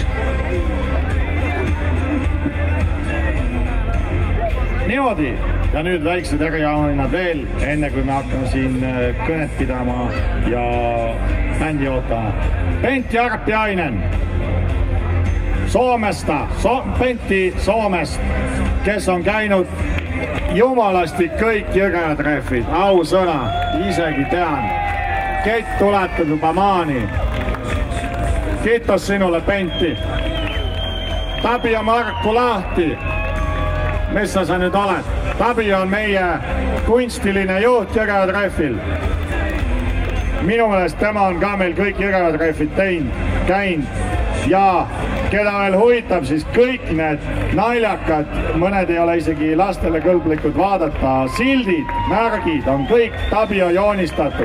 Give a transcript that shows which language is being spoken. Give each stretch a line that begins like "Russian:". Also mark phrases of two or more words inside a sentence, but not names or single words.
Estonian: Niimoodi, ja nüüd väiksed eriauhinnad veel, enne kui me hakkame siin kõnet pidama ja bändi ootama. Pentti Arpiainen Soomesta, Pentti Soomest, kes on käinud jumalasti kõik Jõgeva-treffid, ausõna, isegi tean. Kett tuletab juba maani. Kiitos sinule, Pentti. Tabio Markku Lahti. Missä sa nüüd oled? Tabio on meie kunstiline juht Jõgeva-treffil. Minu meelest tema on ka meil kõik Jõgeva-treffid käinud ja keda veel huvitab, siis kõik need naljakad, mõned ei ole isegi lastele kõlblikud vaadata, sildid, märgid on kõik Tabio joonistatud.